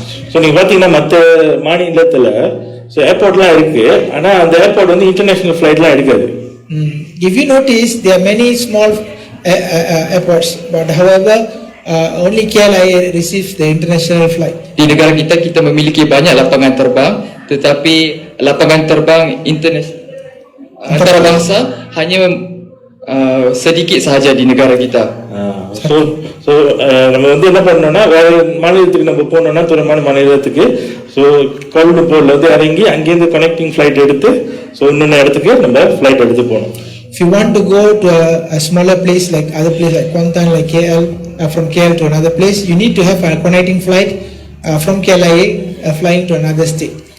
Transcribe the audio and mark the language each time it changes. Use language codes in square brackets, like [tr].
[ta] So நீங்க பாத்தீங்கன்னா மற்ற மாநிலத்துல சோ ஏர்போர்ட்லாம் இருக்கு, ஆனா அந்த ஏர்போர்ட் வந்து இன்டர்நேஷனல் ஃளைட்லாம் எடுக்காது. [en] If you notice, there are many small airports, but however only KLIA receives the international flight. [ms] Di negara kita memiliki banyak lapangan terbang, tetapi lapangan terbang antarabangsa hanya sedikit sahaja di negara kita. [ta] So நம்ம வந்து என்ன பண்ணோம்னா வேற மாநிலத்துக்கு நம்ம போனோம்னா தூரமான மாநிலத்துக்கு சோ கோலாலம்பூர்ல இருந்து இறங்கி அங்கேருந்து கனெக்டிங் ஃளைட் எடுத்து சோ இன்னொரு இடத்துக்கு நம்ம ஃளைட் எடுத்து போகணும். [en] If you want to go to a smaller place like other place like Kuantan, like KL, from KL to another place, you need to have a connecting flight from KLIA flying to another state.